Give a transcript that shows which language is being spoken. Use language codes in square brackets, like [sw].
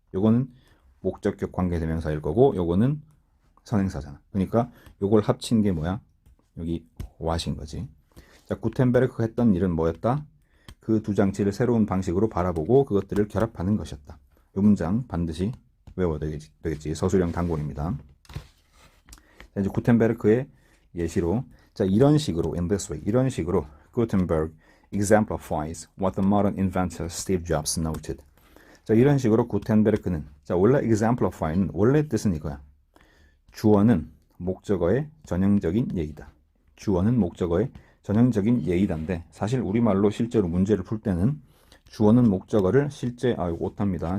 [ko] 요거는 목적격 관계대명사일 거고 요거는 선행사잖아. 그러니까 요걸 합친 게 뭐야? 여기 what인 거지. 자, 구텐베르크가 했던 일은 뭐였다? 그 두 장치를 새로운 방식으로 바라보고 그것들을 결합하는 것이었다. 요 문장 반드시 외워야 되겠지. 서술형 단골입니다. 자, 이제 구텐베르크의 예시로, 자, 이런 식으로 [en] in this way, [ko] 이런 식으로 [en] Gutenberg exemplifies what the modern inventor Steve Jobs noted. [ko] 자, 이런 식으로 구텐베르크는, 자, 원래 exemplify는 원래 뜻은 이거야. 주어는 목적어의 전형적인 예이다. 주어는 목적어의 전형적인 예이다인데, 사실 우리말로 실제로 문제를 풀 때는 주어는 목적어를 실제, 오답니다.